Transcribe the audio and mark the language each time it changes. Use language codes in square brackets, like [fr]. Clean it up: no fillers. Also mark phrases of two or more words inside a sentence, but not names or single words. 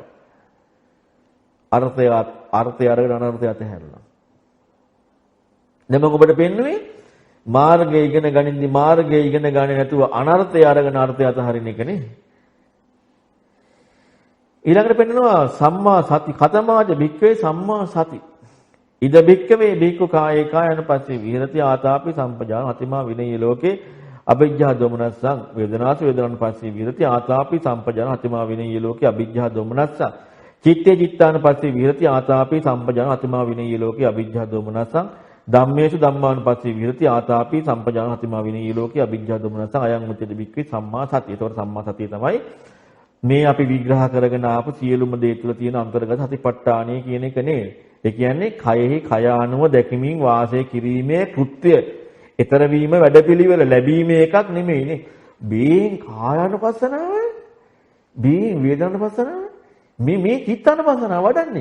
[si] අර්ථය අරගෙන අනර්ථය අතහැරලා. දැන් මම ඔබට පෙන්නුවේ මාර්ගය ඉගෙන ගනිද්දි මාර්ගය ඉගෙන ගන්නේ නැතුව අනර්ථය අරගෙන අර්ථය අතහරින එක නේ. ඊළඟට පෙන්නනවා [pi] සම්මා සති කතමාජ භික්ඛවේ සම්මා සති. ඉද භික්ඛවේ භික්ඛු කායේ කායන පස්සේ විහෙරති ආතාපි සම්පජාන අතිමා විනය ලෝකේ අවිජ්ජා දොමනස්සං වේදනාස වේදනන් පස්සේ විහෙරති ආතාපි සම්පජාන අතිමා විනය ලෝකේ අවිජ්ජා දොමනස්සං චිත්තේ චිත්තාන පස්සේ විහෙරති ආතාපි සම්පජාන අතිමා විනය ලෝකේ අවිජ්ජා දොමනස්සං ධම්මේසු ධම්මාන පස්සේ විහෙරති ආතාපි සම්පජාන අතිමා විනය ලෝකේ අවිජ්ජා දොමනස්සං අයං මුච්චති භික්ඛවේ සම්මා සතිය. [si] ඒතකොට සම්මා සතිය තමයි මේ අපි විග්‍රහ කරගෙන ආපු සියලුම දේ තුළ තියෙන අන්තර්ගත සතිපට්ඨානය කියන එක නේ. ඒ කියන්නේ කයෙහි කය ආනුව දැකීමෙන් වාසය කිරීමේ කෘත්‍ය. ඊතර වීම වැඩපිළිවෙල ලැබීමේ එකක් නෙමෙයිනේ. බේන් කායानुපස්සනාව, බේන් වේදනානුපස්සනාව, මේ චිත්තානුපස්සනාව වඩන්නේ.